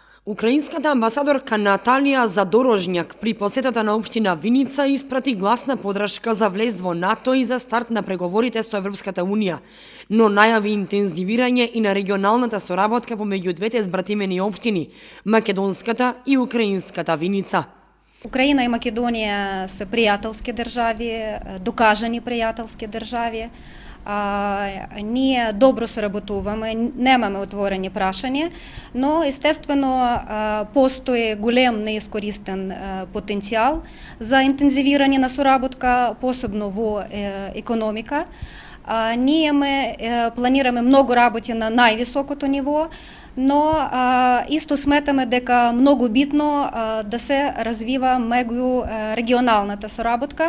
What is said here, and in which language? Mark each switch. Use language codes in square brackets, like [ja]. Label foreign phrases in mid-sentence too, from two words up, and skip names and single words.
[mk] Украинската амбасадорка Наталија Задорожњак при посетата на општина Виница испрати гласна подршка за влез во НАТО и за старт на преговорите со Европската Унија, но најави интензивирање и на регионалната соработка помеѓу двете збратимени општини, македонската и украинската Виница. [uk] Україна і Македонія – це приятелські держави, докажені приятелські держави. [mk] Ние добро соработуваме, немаме отворени прашања, но естествено постои голем неискористен потенцијал за интензивирање на соработка, посебно во економика. Ние планираме многу работи на највисокото ниво, но исто сметаме дека многу битно да се развива меѓу регионалната соработка.